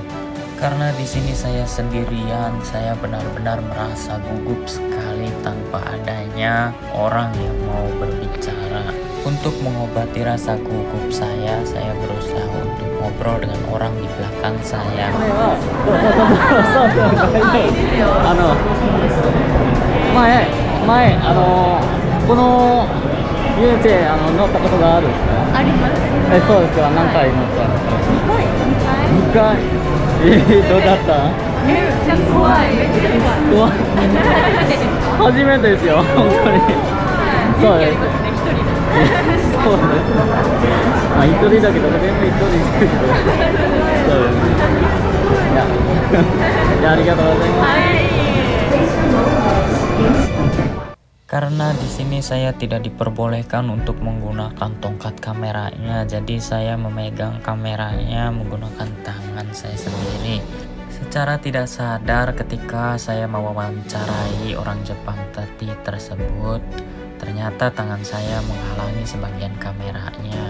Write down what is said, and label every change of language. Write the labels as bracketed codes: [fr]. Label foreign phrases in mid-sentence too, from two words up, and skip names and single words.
[id] Karena di sini saya sendirian, saya benar-benar merasa gugup sekali tanpa adanya orang yang mau berbicara. Untuk mengobati rasa gugup saya berusaha untuk ngobrol dengan orang di belakang saya. [ja] この遊園地乗ったことがあるんですか？あります。そうですか。何回乗った？2回。どうだった？めっちゃ怖い。めっちゃ怖い。怖い。初めてですよ、本当に。そうです。そうです。まあ一人だけど全部一人ですけど。そうです。いや、ありがとうございます。はい。 [id] Karena di sini saya tidak diperbolehkan untuk menggunakan tongkat kameranya, jadi saya memegang kameranya menggunakan tangan saya sendiri. Secara tidak sadar ketika saya mewawancarai orang Jepang tadi tersebut, ternyata tangan saya menghalangi sebagian kameranya.